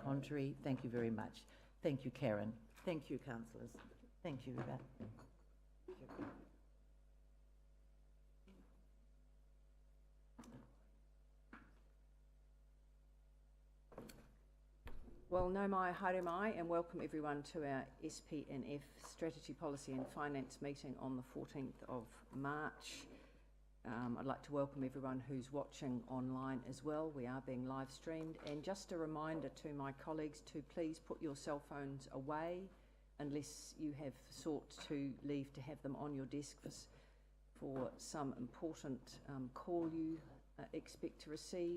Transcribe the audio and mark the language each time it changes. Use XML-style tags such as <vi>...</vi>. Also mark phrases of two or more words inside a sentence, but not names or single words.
<en>Contrary, thank you very much. Thank you, Karen. Thank you, councillors. Thank you, Rebecca.</en> <mi>Well, no mai, haere mai,</mi> <en>and welcome everyone to our SPNF Strategy, Policy and Finance meeting on the 14th of March. I'd like to welcome everyone who's watching online as well. We are being live streamed, and just a reminder to my colleagues to please put your cell phones away unless you have sought to leave to have them on your desk for some important call you expect to receive.</en>